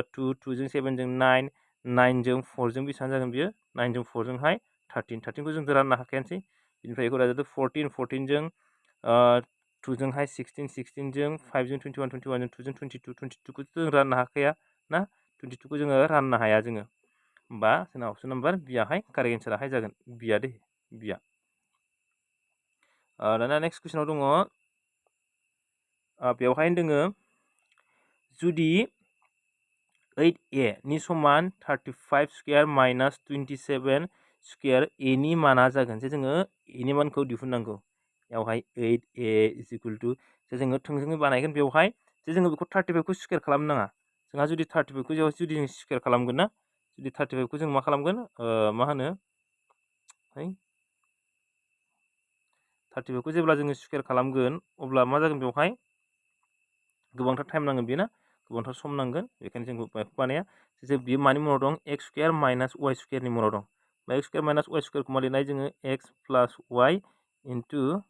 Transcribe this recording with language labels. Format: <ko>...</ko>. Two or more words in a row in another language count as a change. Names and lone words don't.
<brx>2 2 जों 7 जों 9 9 जों 4 जों बेसेबां जागोन बियो 9 जों 4 जोंहाय 13 13 खौ जों राननो हाखायानोसै बिनिफ्राय बेखौ दाजाबदो 14 14 जों 2 जोंहाय 16 16 जों 5 जों 21 21 जों 2 जों 22 22 खौ जों राननो हाखाया ना 22 खौ जोङो राननो हाया जोङो होमबा जोंना</brx> <en>option number</en> <brx>बियाहाय</brx> <en>correct answer</en> <brx>जागोन बिया दे बिया दाना नेक्स्ट कुइसनाव दङ बेवहाय दोङो जुदि 8a नि समान</brx> <en>35 square minus 27 square</en> <brx>a नि माना जागोन जे जोङो a नि मानखौ दिहुननांगौ बेवहाय</brx> <en>8a is equal to</en> <brx>जे जोङो थोंजोङै बानायगोन बेवहाय जे जोङो बेखौ 35 खौ स्क्वायर खालामनो नाङा जोंहा जुदि 35 खौ जुदि जों स्क्वायर खालामगोन ना जुदि 35 खौ जों मा खालामगोन मा होनो 35 खौ जेब्ला जोङो स्क्वायर खालामगोन अब्ला मा जागोन बेवहाय गोबांथार टाइम नांगोन बेना गोबांथार सम नांगोन बेखायनो जों बेखौ बानाया जे बियो मानि महराव दं</brx> <en>x square minus y square</en> <brx>महराव दं</brx> <en>x square minus y square</en> <brx>मा लिरनाय जोङो</brx> <en>x plus y into</en>